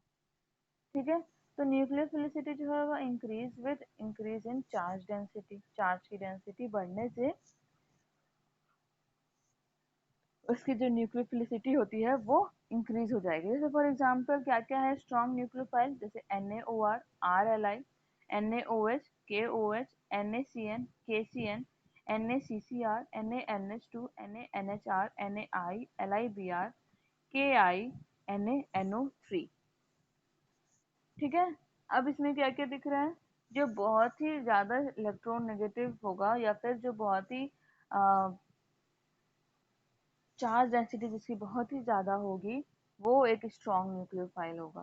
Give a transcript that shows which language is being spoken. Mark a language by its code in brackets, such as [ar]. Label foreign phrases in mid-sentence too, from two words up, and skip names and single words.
[hi] ठीक है, तो न्यूक्लियोफिलिसिटी जो है वो [en] increase with increase in charge density, [hi] चार्ज की डेंसिटी बढ़ने से उसकी जो न्यूक्लियोफिलिसिटी होती है वो इंक्रीज हो जाएगी। जैसे [en] for example [hi] क्या क्या है [en] strong nucleophile, [hi] जैसे NaOR, RLi, NaOH, KOH, NaCN, KCN, NaCCr, NaNH2, NaNHR, NaI, LiBr, Ki, NaNO3। ठीक है, अब इसमें क्या क्या दिख रहा है, जो बहुत ही ज्यादा [en] electron negative [hi] होगा या फिर जो बहुत ही [en] charge density [hi] जिसकी बहुत ही ज्यादा होगी, वो एक [en] strong nucleophile [hi] होगा।